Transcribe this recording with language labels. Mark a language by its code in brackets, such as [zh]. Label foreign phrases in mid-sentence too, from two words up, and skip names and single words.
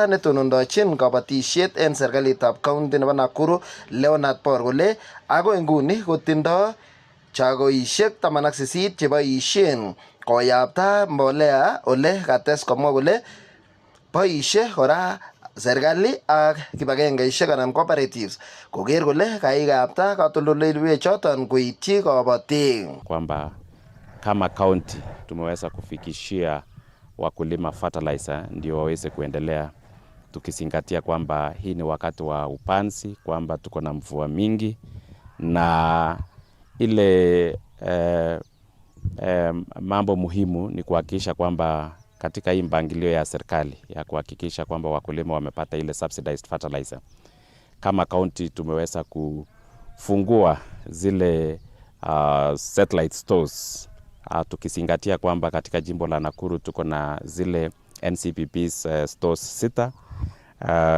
[kln] netonondochin kabatisiet en serikalitab county nebo Nakuru Leonard Bor kole agoi nguni kotindo chagoisiek 18 cheboisien koyapta mbolea ole kates komwa kole boisie kora serikali ak kibagengeisiek anan cooperatives koker kole kaikapta katoldoleiwek choton koityi kabatik. [sw] Kwamba kama county tumeweza kufikishia wakulima fertilizer ndio waweze kuendelea, tukizingatia kwamba hii ni wakati wa upanzi, kwamba tuko na mvua mingi, na ile mambo muhimu ni kuhakikisha kwamba katika hii mpangilio ya serikali ya kuhakikisha kwamba wakulima wamepata ile [en] subsidized fertilizer, [sw] kama county tumeweza kufungua zile [en] satellite stores, [sw] tukizingatia kwamba katika jimbo la Nakuru tuko na zile NCPP's stores 6.